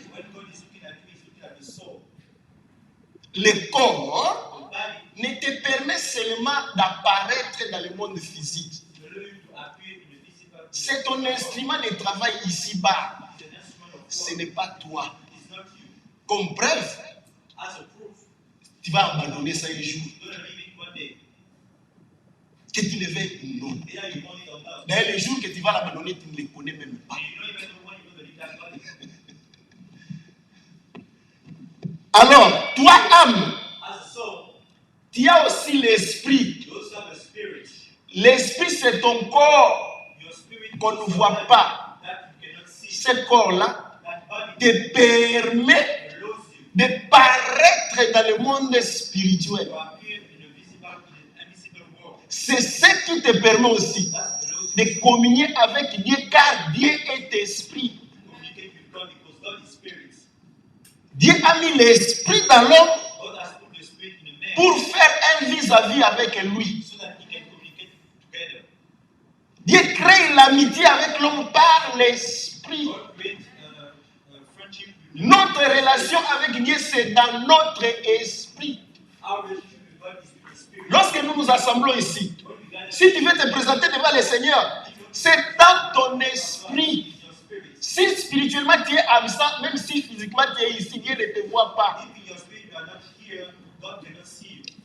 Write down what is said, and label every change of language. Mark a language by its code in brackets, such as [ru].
[en] when God is looking at you, he's looking at the soul. [fr] Le corps [en] The body [fr] ne te permet seulement d'apparaître dans le monde physique. [en] will allow you to appear in the physical. [fr] C'est ton instrument de travail ici-bas. [en] It's an instrument of [fr] Ce [en] God. [fr] n'est pas toi. [en] It's not you. [fr] Comme preuve, [en] As a proof, [fr] tu vas abandonner ça un jour. [en] you're going to leave it one day. [fr] Que tu le veuilles ou non. [en] Either you want it or not. [fr] D'ailleurs, le jour que tu vas l'abandonner, tu ne le connais même pas. [en] And you don't even know when you're going to leave that body. [fr] Alors, toi, âme, [en] As a soul, [fr] tu as aussi l'esprit. [en] you also have a spirit. [fr] L'esprit, c'est ton corps [en] Your spirit [fr] qu'on ne [en] is [fr] voit [en] something [fr] pas. [en] that you cannot see. [fr] Ce corps-là [en] That body [fr] te permet [en] allows you [fr] de paraître dans le monde spirituel. [en] to appear in an invisible world. [fr] C'est ce qui te permet aussi [en] That allows you [fr] de communier avec Dieu, car Dieu est esprit. [en] to communicate with God because God is spirit. [fr] Dieu a mis l'esprit dans l'homme [en] God has put the spirit in a man [fr] pour faire un vis-à-vis avec lui. [en] so that he can communicate together. [fr] Dieu crée l'amitié avec l'homme par l'esprit. [en] God creates friendship with [fr] Notre relation avec Dieu, c'est dans notre esprit. [en] our relationship with God is with the spirit. [fr] Lorsque nous nous assemblons ici, [en] When we gather [fr] si tu veux te présenter devant le Seigneur, c'est dans ton esprit. [en] in your spirit. [fr] Si spirituellement tu es absent, même si physiquement tu es ici, Dieu ne te voit pas. [en] If in your spirit you are not here, God cannot see you.